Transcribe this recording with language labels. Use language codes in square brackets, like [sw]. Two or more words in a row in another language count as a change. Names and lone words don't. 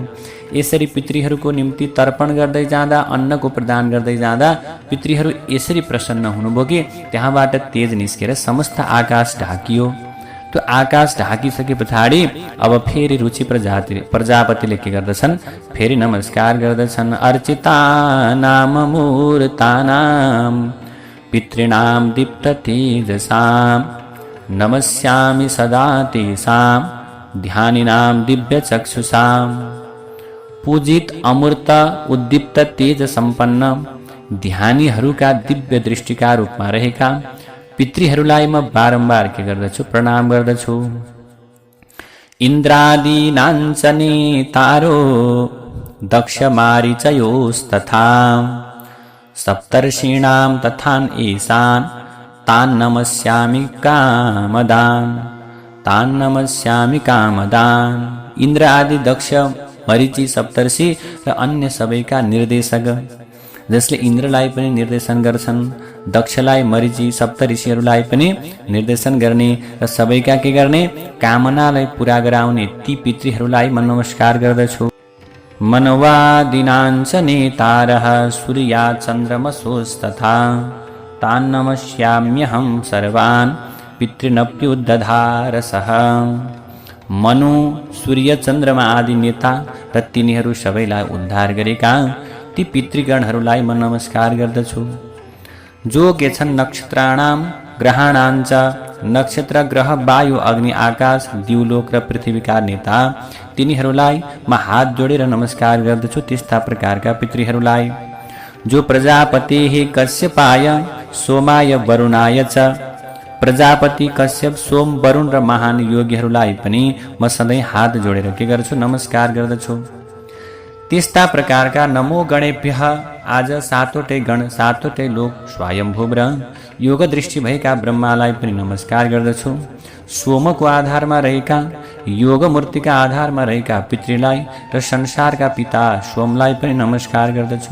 [ne] यसरी पितृहरूको निम्ति तर्पण गर्दै जाँदा, अन्नको प्रदान गर्दै जाँदा पितृहरू यसरी प्रसन्न हुनुभयो कि त्यहाँबाट तेज निस्केर समस्त आकाश ढाकियो। त्यो आकाश ढाकिसके पछाडि अब फेरि रुचि प्रजापतिले के गर्दछन्, फेरि नमस्कार गर्दछन्। [sa] अर्चिता नाम मूर्तानाम पितृणाम दीप्त तेजसाम नमस्यामि सदा तेषां ध्यानिनां दिव्य चक्षुषां। [ne] पूजित अमूर्त उद्दीप्त तेज सम्पन्न ध्यानीहरूका दिव्य दृष्टिका रूपमा रहेका पितृहरूलाई म बारम्बार के गर्दछु, प्रणाम गर्दछु। [sa] इन्द्रादीनाञ्च नेतारो दक्ष मारीचयोस्तथा सप्तर्षीणां तथान् ईशान् तान् नमस्यामि कामदान्। [ne] इन्द्र आदि दक्ष, मरीचि, सप्तर्षि र अन्य सबैका निर्देशक, जसले इन्द्रलाई पनि निर्देशन गर्छन्, दक्षलाई, मरीचि, सप्तऋषिहरूलाई पनि निर्देशन गर्ने र सबैका के गर्ने, कामनालाई पूरा गराउने ती पितृहरूलाई म नमस्कार गर्दछु। [sa] मनवादिनाञ्च नेतारः सूर्या चन्द्रमसोस्तथा तान् नमस्याम्यहं सर्वान् पितृनप्युदधारसः। [ne] मनु, सूर्य, चन्द्रमा आदि नेता र तिनीहरू सबैलाई उद्धार गरेका ती पितृगणहरूलाई म नमस्कार गर्दछु। जो के छन् [sa] नक्षत्राणाम ग्रहाणाञ्च, [ne] नक्षत्र, ग्रह, वायु, अग्नि, आकाश, दिवलोक र पृथ्वीका नेता तिनीहरूलाई म हात जोडेर नमस्कार गर्दछु। त्यस्ता प्रकारका पितृहरूलाई जो [sa] प्रजापति कश्यपाय सोमाय वरुणाय च, [ne] प्रजापति, कश्यप, सोम, वरुण र महान योगीहरूलाई पनि म सधैँ हात जोडेर के गर्छु, नमस्कार गर्दछु। त्यस्ता प्रकारका [sa] नमो गणेभ्यः। [ne] आज सातवटै गण सातवटै लोक स्वयम्भू र योग दृष्टि भएका ब्रह्मालाई पनि नमस्कार गर्दछु। सोमको आधारमा रहेका योग मूर्तिका आधारमा रहेका पितृलाई र संसारका पिता सोमलाई पनि नमस्कार गर्दछु।